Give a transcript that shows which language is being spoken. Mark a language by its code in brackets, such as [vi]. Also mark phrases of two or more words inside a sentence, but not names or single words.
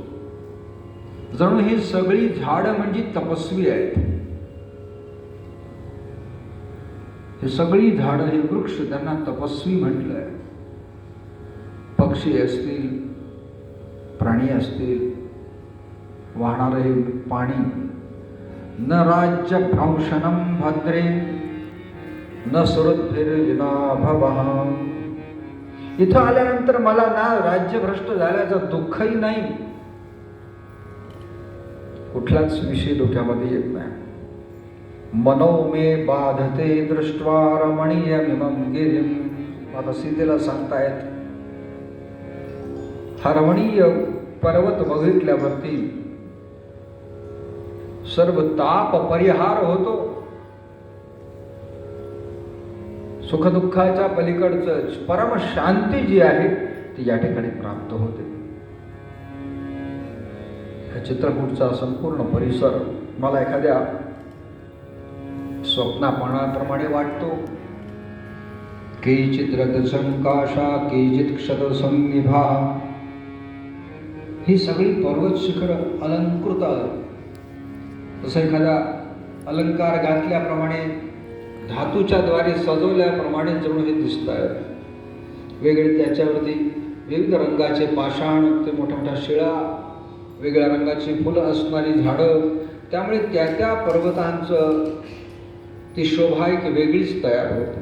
[mr] जणू ही सगळी झाडं म्हणजे तपस्वी आहेत. हे सगळी झाडं, हे वृक्ष, त्यांना तपस्वी म्हटलंय. पक्षी असतील, प्राणी असतील, वाहणारे पाणी. [sa] न राज्य भ्रंशनम भद्रे न सुरद्भिर्विना भवः. [mr] इथं आल्यानंतर मला ना राज्यभ्रष्ट झाल्याचं दुःखही नाही, कुठलाच विषय डोक्यामध्ये येत नाही. [sa] मनो मे बाधते दृष्ट्वा रमणीयमिमं गिरिं. [mr] आता सीतेला सांगतायत हा रमणीय पर्वत बघितल्यावरती सर्व ताप परिहार होतो. सुखदुःखाच्या पलीकडचं परम शांती जी आहे ती या ठिकाणी प्राप्त होते. हा चित्रकूटचा संपूर्ण परिसर मला एखाद्या स्वप्नाप्रमाणे वाटतो. [sa] केचित् रथसंकाशा केचित् क्षतसन्निभा. [mr] ही सगळी पर्वत शिखर अलंकृत, तसं एखादा अलंकार घातल्याप्रमाणे धातूच्या द्वारे सजवल्याप्रमाणे जणू हे दिसत आहेत. वेगळे त्याच्यावरती विविध रंगाचे पाषाण, ते मोठ्या मोठ्या शिळा, वेगळ्या रंगाची फुलं असणारी झाडं, त्यामुळे त्या पर्वतांचं ती शोभा एक वेगळीच तयार होते.